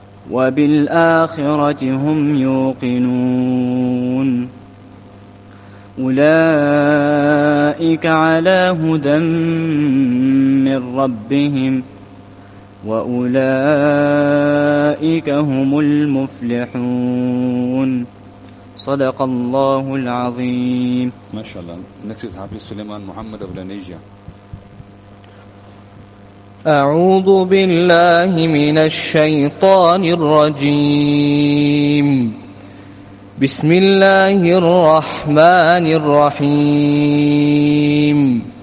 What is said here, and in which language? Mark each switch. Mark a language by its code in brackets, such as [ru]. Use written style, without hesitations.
[ar] وبالآخرة هم يوقنون، أولئك على هدى من ربهم وأولئك هم المفلحون. صدق الله العظيم. ما شاء الله. [en] Next is Hafiz Suleiman Muhammad of Indonesia. [ar] أعوذ بالله من الشيطان الرجيم. بسم الله الرحمن الرحيم.